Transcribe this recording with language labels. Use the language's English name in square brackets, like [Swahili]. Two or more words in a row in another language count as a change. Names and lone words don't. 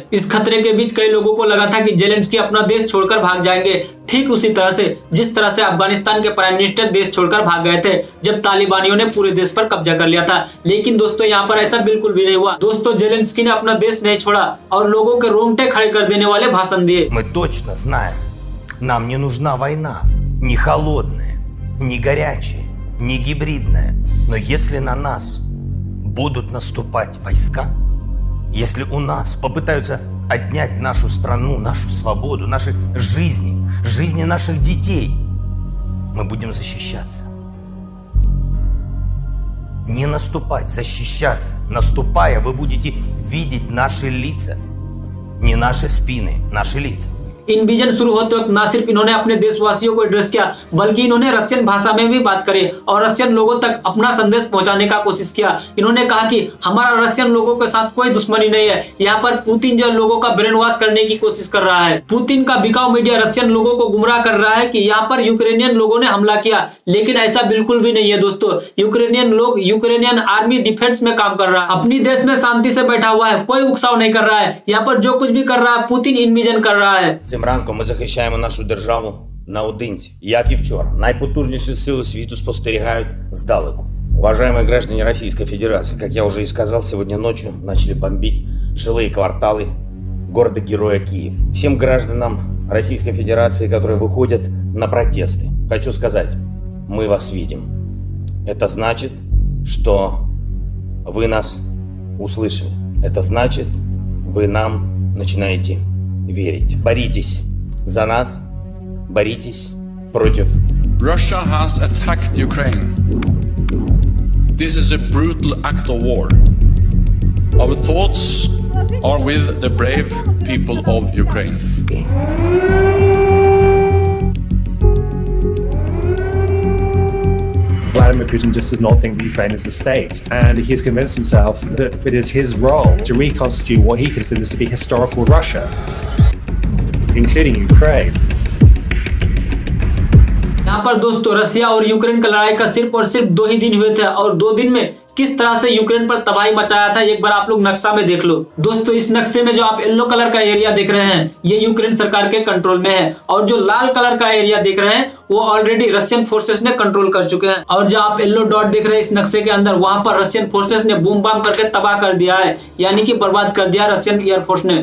[Hindi] इस खतरे के बीच कई लोगों को लगा था कि जेलेंस्की अपना देश छोड़कर भाग जाएंगे, ठीक उसी तरह से जिस तरह से अफगानिस्तान के [English] prime minister [Hindi] देश छोड़कर भाग गए थे जब तालिबानियों ने पूरे देश पर कब्जा कर लिया था। लेकिन दोस्तों यहाँ पर ऐसा बिल्कुल भी नहीं हुआ। दोस्तों जेलेंस्की ने अपना देश नहीं छोड़ा और लोगों के रोंगटे खड़े कर देने वाले भाषण दिए। [Russian] Мы точно знаем, нам не нужна война, не холодная, не горячая, не гибридная. Но если на нас будут наступать войска, если у нас попытаются отнять нашу страну, нашу свободу, наши жизни, жизни наших детей, мы будем защищаться. Не наступать, защищаться. Наступая, вы будете видеть наши лица, не наши спины, наши лица. [Hindi] इन्विजन शुरू होते वक्त न सिर्फ इन्होंने अपने देशवासियों को एड्रेस किया बल्कि इन्होंने रशियन भाषा में भी बात करी और रशियन लोगों तक अपना संदेश पहुंचाने का कोशिश किया। इन्होंने कहा कि हमारा रशियन लोगों के साथ कोई दुश्मनी नहीं है, यहाँ पर पुतिन जो लोगों का [English] brain wash [Hindi] करने की कोशिश कर रहा है। पुतिन का बिकाऊ मीडिया रशियन लोगों को गुमराह कर रहा है कि यहाँ पर यूक्रेनियन लोगों ने हमला किया, लेकिन ऐसा बिल्कुल भी नहीं है दोस्तों। यूक्रेनियन लोग, [English] Ukrainian army defence [Hindi] में काम कर रहा है, अपनी देश में शांति से बैठा हुआ है, कोई उकसाव नहीं कर रहा है। यहाँ पर जो कुछ भी कर रहा है पुतिन इन्विजन कर रहा है। [Ukrainian] Цим ранком ми захищаємо нашу державу наодинці. Як і вчора, найпотужніші сили світу спостерігають здалеку. [Russian] Уважаемые граждане Российской Федерации, как я уже и сказал, сегодня ночью начали бомбить жилые кварталы города-героя Киев. Всем гражданам Российской Федерации, которые выходят на протесты, хочу сказать, мы вас видим. Это значит, что вы нас услышали. Это значит, вы нам начинаете верить. Боритесь за нас, боритесь против. [English] Russia has attacked Ukraine. This is a brutal act of war. Our thoughts are with the brave people of Ukraine. Vladimir Putin just does not think that Ukraine is a state, and he's convinced himself that it is his role to reconstitute what he considers to be historical Russia, including Ukraine. [Hindi] यहाँ पर दोस्तों रसिया और यूक्रेन का लड़ाई का सिर्फ और सिर्फ 2 ही दिन हुए थे और 2 दिन में किस तरह से यूक्रेन पर तबाही मचाया था एक बार आप लोग नक्शा में देख लो। दोस्तों इस नक्शे में जो आप [English] yellow color [Hindi] का एरिया देख रहे हैं ये यूक्रेन सरकार के कंट्रोल में है और जो [English] red color [Hindi] का एरिया देख रहे हैं वो [English] already Russian forces [Hindi] ने कंट्रोल कर चुके हैं और जो आप [English] yellow dot [Hindi] देख रहे हैं इस नक्शे के अंदर वहां पर [English] Russian forces [Hindi] ने बूम बाम करके तबाह कर दिया है, यानी कि बर्बाद कर दिया [English] Russian airforce [Hindi] ने।